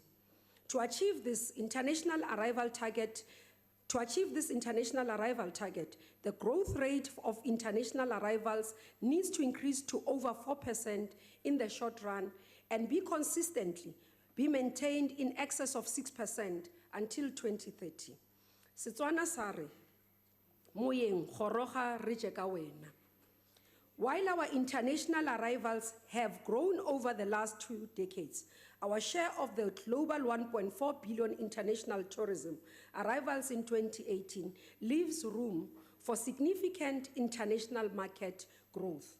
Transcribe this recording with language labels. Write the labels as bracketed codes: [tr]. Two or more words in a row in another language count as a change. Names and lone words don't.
[en] To achieve this international arrival target, the growth rate of international arrivals needs to increase to over 4% in the short run and be maintained in excess of 6% until 2030. [tn] Setswana sare, moyeng goroga re je ka wena. [en] While our international arrivals have grown over the last 2 decades, our share of the global 1.4 billion international tourism arrivals in 2018 leaves room for significant international market growth.